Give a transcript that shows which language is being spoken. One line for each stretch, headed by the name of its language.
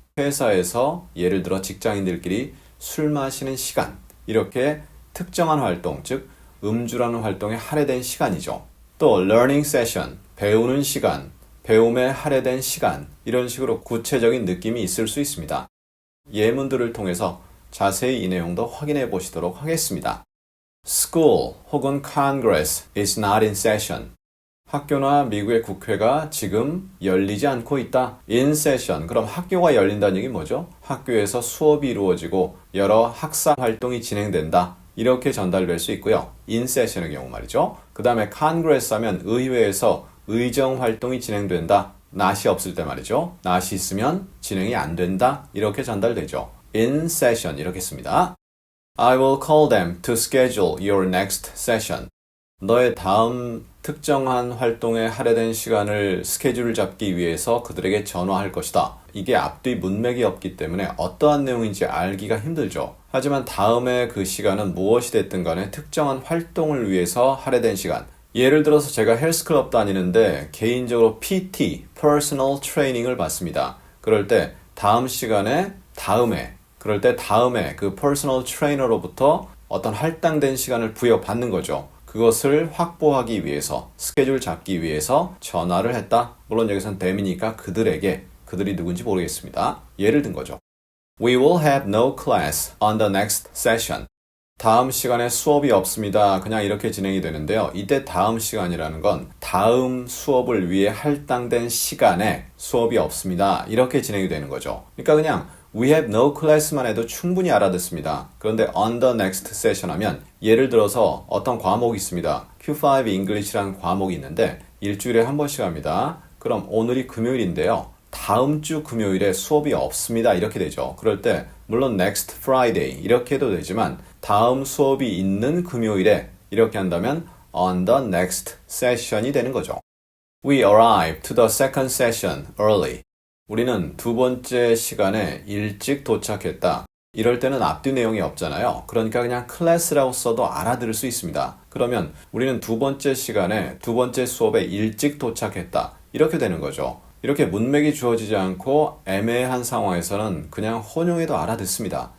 Korean: 회사에서 예를 들어 직장인들끼리 술 마시는 시간, 이렇게 특정한 활동, 즉 음주라는 활동에 할애된 시간이죠. 또 learning session, 배우는 시간, 배움에 할애된 시간, 이런 식으로 구체적인 느낌이 있을 수 있습니다. 예문들을 통해서 자세히 이 내용도 확인해 보시도록 하겠습니다.
English: School
Korean: 혹은
English: Congress is not in session.
Korean: 학교나 미국의 국회가 지금 열리지 않고 있다.
English: In session.
Korean: 그럼 학교가 열린다는 얘기 뭐죠? 학교에서 수업이 이루어지고 여러 학사 활동이 진행된다. 이렇게 전달될 수 있고요.
English: In session
Korean: 의 경우 말이죠. 그 다음에 Congress 하면 의회에서 의정 활동이 진행된다. not이 없을 때 말이죠. not이 있으면 진행이 안 된다. 이렇게 전달되죠.
English: In session
Korean: 이렇게 씁니다.
English: I will call them to schedule your next session.
Korean: 너의 다음 특정한 활동에 할애된 시간을 스케줄을 잡기 위해서 그들에게 전화할 것이다. 이게 앞뒤 문맥이 없기 때문에 어떠한 내용인지 알기가 힘들죠. 하지만 다음에 그 시간은 무엇이 됐든 간에 특정한 활동을 위해서 할애된 시간. 예를 들어서 제가 헬스클럽 다니는데 개인적으로 PT, Personal Training을 받습니다. 그럴 때 다음 시간에 그럴 때 다음에 그 퍼스널 트레이너로부터 어떤 할당된 시간을 부여받는 거죠. 그것을 확보하기 위해서, 스케줄 잡기 위해서 전화를 했다. 물론 여기선 them이니까 그들이 누군지 모르겠습니다. 예를 든 거죠.
English: We will have no class on the next session.
Korean: 다음 시간에 수업이 없습니다. 그냥 이렇게 진행이 되는데요. 이때 다음 시간이라는 건 다음 수업을 위해 할당된 시간에 수업이 없습니다. 이렇게 진행이 되는 거죠. 그러니까 그냥
English: We have no class
Korean: 만 해도 충분히 알아듣습니다. 그런데
English: on the next session
Korean: 하면 예를 들어서 어떤 과목이 있습니다. Q5 English라는 과목이 있는데 일주일에 한 번씩 합니다. 그럼 오늘이 금요일인데요. 다음 주 금요일에 수업이 없습니다. 이렇게 되죠. 그럴 때 물론
English: next Friday
Korean: 이렇게 해도 되지만 다음 수업이 있는 금요일에 이렇게 한다면
English: on the next session
Korean: 이 되는 거죠.
English: We arrived to the second session early.
Korean: 우리는 두 번째 시간에 일찍 도착했다. 이럴 때는 앞뒤 내용이 없잖아요. 그러니까 그냥 클래스라고 써도 알아들을 수 있습니다. 그러면 우리는 두 번째 시간에 두 번째 수업에 일찍 도착했다. 이렇게 되는 거죠. 이렇게 문맥이 주어지지 않고 애매한 상황에서는 그냥 혼용해도 알아듣습니다.